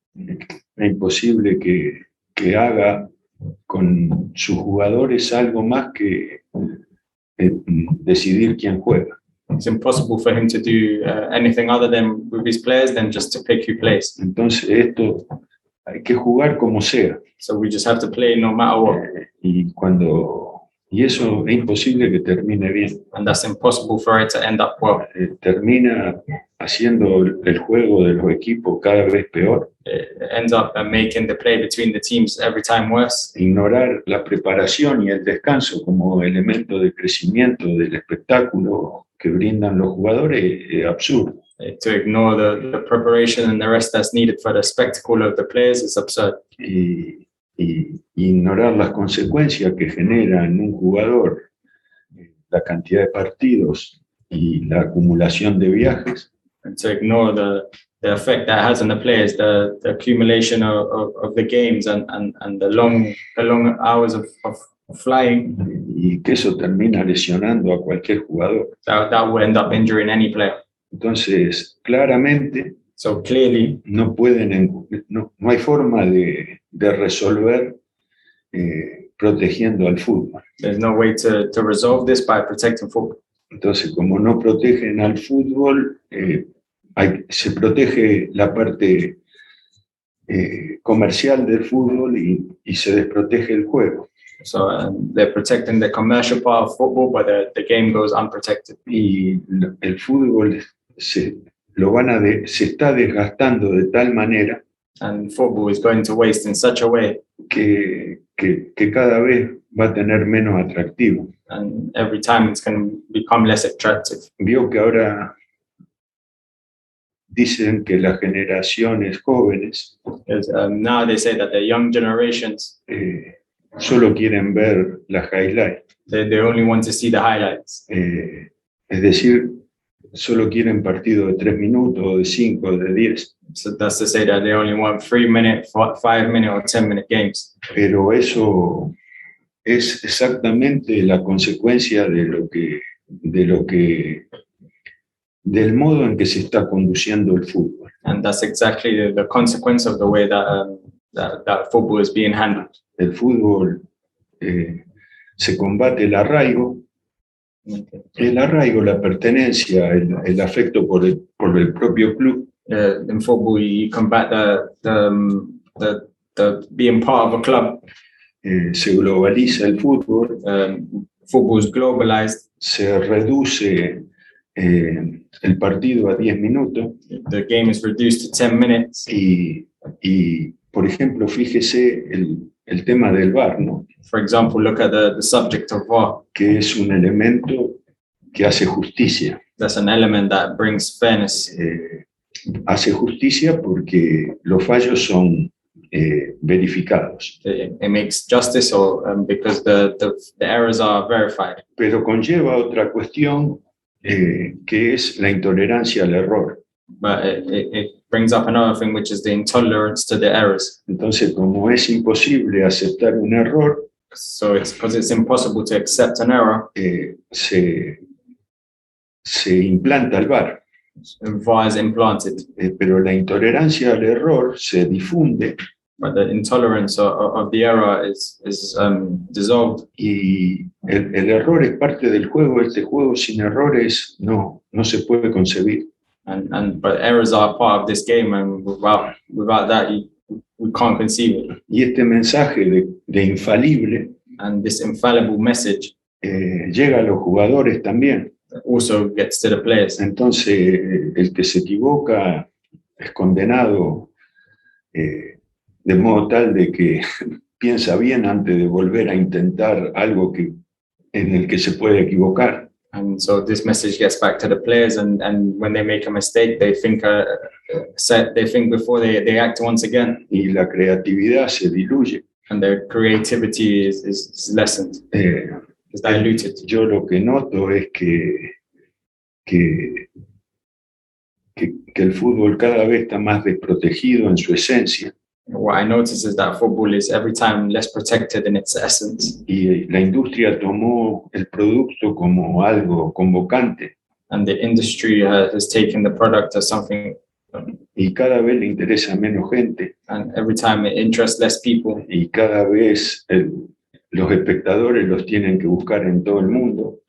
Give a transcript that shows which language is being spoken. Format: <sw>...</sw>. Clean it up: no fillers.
<es>Es imposible que haga con sus jugadores algo más que decidir quién juega.</es> <en>It's impossible for him to do anything other than with his players than just to pick who plays.</en> <es>Entonces esto hay que jugar como sea.</es> <en>So we just have to play no matter what.</en> <es>Y eso es imposible que termine bien.</es> <en>And that's impossible for it to end up well.</en> <es>Termina haciendo el juego de los equipos cada vez peor.</es> <en>It ends up making the play between the teams every time worse.</en> <es>Ignorar la preparación y el descanso como elemento de crecimiento del espectáculo que brindan los jugadores es absurdo.</es> <en>To ignore the preparation and the rest that's needed for the spectacle of the players is absurd.</en> <es>Y ignorar las consecuencias que genera en un jugador la cantidad de partidos y la acumulación de viajes.</es> <en>And to ignore the effect that has on the players, the accumulation of the games and the long hours of flying.</en> <es>Y que eso termina lesionando a cualquier jugador.</es> <en>That will end up injuring any player.</en> <es>Entonces, claramente,</es> <en>So clearly,</en> <es>no hay forma de resolver protegiendo al fútbol.</es> <en>there's no way to resolve this by protecting football.</en> <es>Entonces, como no protegen al fútbol, se protege la parte comercial del fútbol y se desprotege el juego.</es> <en>So they're protecting the commercial part of football, but the game goes unprotected.</en> <es>Y el fútbol se está desgastando de tal manera</es> <en>And football is going to waste in such a way,</en> <es>que cada vez va a tener menos atractivo.</es> <en>and every time it's going to become less attractive.</en> <es>Vio que ahora dicen que las generaciones jóvenes</es> <en>Because now they say that the young generations,</en> <es>solo quieren ver las highlights.</es> <en>they only want to see the highlights.</en> <es>Es decir, solo quieren partidos de 3 minutos, o de 5, o de 10.</es> <en>So that's to say that they only want 3-minute, 5-minute, or 10-minute games.</en> <es>Pero eso es exactamente la consecuencia del modo en que se está conduciendo el fútbol.</es> <en>And that's exactly the consequence of the way that football is being handled.</en> <es>El fútbol se combate el arraigo, la pertenencia, el afecto por el propio club.</es> <en>In football, you combat the being part of a club.</en> <es>Se globaliza el fútbol,</es> <en>Football is globalized.</en> <es>se reduce el partido a 10 minutos</es> <en>The game is reduced to 10 minutes.</en> <es>y por ejemplo, fíjese el tema del VAR, ¿no?</es> <en>For example, look at the subject of VAR.</en> <es>Que es un elemento que hace justicia.</es> <en>That's an element that brings fairness.</en> <es>Hace justicia porque los fallos son verificados,</es> <en>It makes justice, or because the errors are verified.</en> <es>pero conlleva otra cuestión que es la intolerancia al error.</es> <en>But it brings up another thing, which is the intolerance to the errors.</en> <es>Entonces, como es imposible aceptar un error,</es> <en>So it's because it's impossible to accept an error,</en> <es>se implanta el VAR.</es> <en>VAR is implanted.</en> <es>Pero la intolerancia al error se difunde</es> <en>But the intolerance of the error is dissolved.</en> <es>y el error es parte del juego. Este juego sin errores no se puede concebir.</es> <en>But errors are part of this game, and without that, we can't conceive it.</en> <es>Y este mensaje de infalible</es> <en>And this infallible message</en> <es>llega a los jugadores también.</es> <en>also gets to the players.</en> <es>Entonces, el que se equivoca es condenado de modo tal de que piensa bien antes de volver a intentar algo en el que se puede equivocar.</es> <en>And so this message gets back to the players, and when they make a mistake, they think before they act once again,</en> <es>Y la creatividad se diluye.</es> <en>and their creativity is lessened, is diluted.</en> <es>Yo lo que noto es que el fútbol cada vez está más desprotegido en su esencia.</es> <en>What I notice is that football is every time less protected in its essence,</en> <es>Y la industria tomó el producto como algo convocante</es> <en>and the industry has taken the product as something,</en> <es>y cada vez le interesa menos gente</es> <en>and every time it interests less people,</en> <es>y cada vez los espectadores los tienen que buscar en todo el mundo</es>